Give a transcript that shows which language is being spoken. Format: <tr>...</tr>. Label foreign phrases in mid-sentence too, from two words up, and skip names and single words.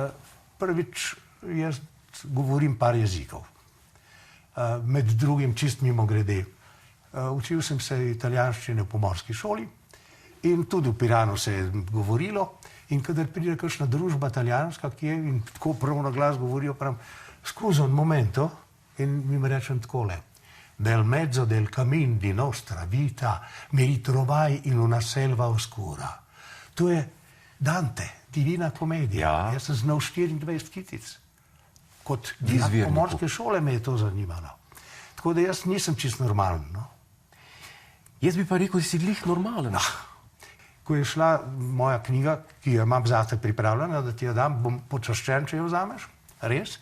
<sl>Prvič, jaz govorim par jezikov. Med drugim, čist mimogrede. Učil sem se italijanščine v pomorski šoli in tudi v Piranu se je govorilo. In kadar pride kakšna družba italijanska, ki je in tako prav na glas govorijo, pravim,</sl> <it>scusa un momento,</it> <sl>in mi rečem takole.</sl> <it>Nel mezzo del camin di nostra vita mi ritrovai in una selva oscura.</it> <sl>To je Dante, Divina komedija. Ja. Jaz sem znal 24 kitic. Kot dijak pomorske šole me je to zanimalo. Tako da jaz nisem čist normalen. No? Jaz bi pa rekel, da si glih normalen. Ko je šla moja knjiga, ki jo imam zate pripravljena, da ti jo dam, bom počaščen, če jo vzameš, res.</sl>